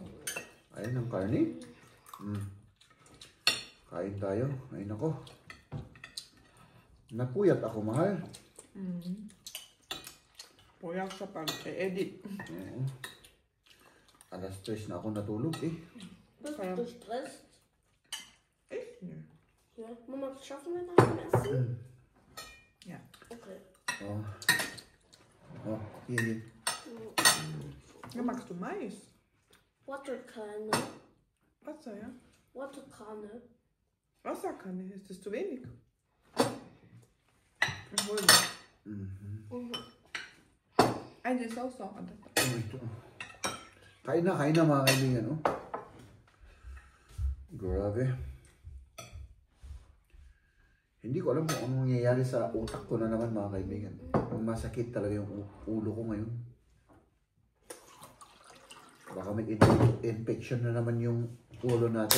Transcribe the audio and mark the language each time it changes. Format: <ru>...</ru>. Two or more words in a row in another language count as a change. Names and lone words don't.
<tl>Ayaw ng karne? Kain tayo. Ay nako. Napuyat ako Mahal. Puyat sa pag-edit. Oo. Alas 3 na ako natulog eh.</tl> <de>Bist du gestresst? Ich? Nö. Ja. Mama, schaffen wir nach dem Essen? Ja. Okay. Oh. Oh, hier. Ja, magst du Mais? Waterkanne. Wasser, ja? Waterkanne. Wasserkanne, ist das zu wenig? Ich hol mal. Eine ist auch sauer.</de> <tl>Kain na mga kaibigan, oh. Grabe. Hindi ko alam kung anong nangyayari sa utak ko na naman mga kaibigan. Masakit talaga yung ulo ko ngayon. Baka may infection na naman yung ulo natin.</tl>